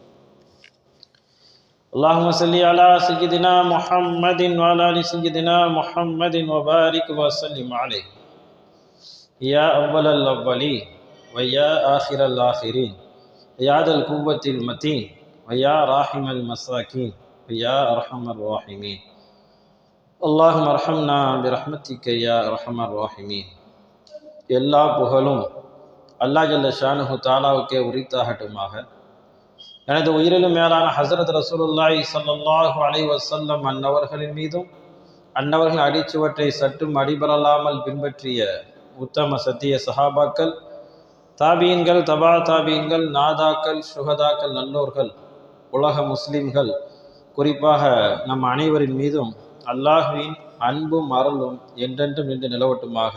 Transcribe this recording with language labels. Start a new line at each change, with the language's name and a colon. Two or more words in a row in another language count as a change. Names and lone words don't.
Arabic: اللهم صل على سيدنا محمد وعلى آل سيدنا محمد وبارك وسلم عليه، يا أول الأولين ويا آخر الآخرين، يا ذا القوة المتين ويا راحم المساكين ويا أرحم الراحمين. اللهم ارحمنا برحمتك يا أرحم الراحمين.
Tamil: எல்லா புகழும்
Arabic: الله جل شأنه
Tamil: தஆலாவுக்கே உரித்தாகட்டுமாக. எனது உயிரிலும் மேலான ஹஸரத்
Arabic: رسول الله صلى الله عليه وسلم
Tamil: அன்னவர்களின் மீதும் அன்னவர்கள் அடிச்சுவற்றை சற்றும் அடிபரலாமல் பின்பற்றிய உத்தம சத்திய சஹாபாக்கள், தாபீன்கள், தபா தாபீன்கள், நாதாக்கள், சுஹதாக்கள், நல்லோர்கள், உலக முஸ்லிம்கள், குறிப்பாக நம் அனைவரின் மீதும் அல்லாஹ்வின் அன்பும் அருளும் என்றென்றும் நின்று நிலவட்டுமாக.